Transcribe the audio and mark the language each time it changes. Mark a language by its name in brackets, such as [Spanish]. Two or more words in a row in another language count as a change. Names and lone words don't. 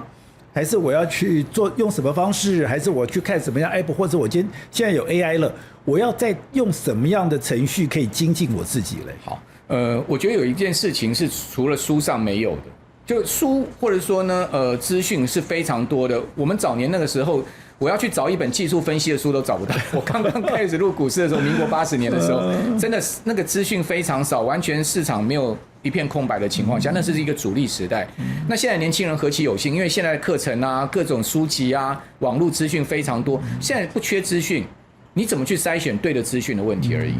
[Chinese] 還是我要去用什麼方式？還是我去看什麼樣 app？或者我現在有 AI 了，我要再用什麼樣的程序可以精進我自己嘞？好，我覺得有一件事情是除了書上沒有的，就書或者說呢，資訊是非常多的。我們早年那個時候，我要去找一本技術分析的書都找不到。我剛剛開始入股市的時候，民國80年的時候，真的那個資訊非常少，完全市場沒有一片空白的情況下，那是一個主力時代。那現在年輕人何其有幸，因為現在的課程啊、各種書籍啊、網絡資訊非常多，現在不缺資訊，你怎麼去篩選對的資訊的問題而已。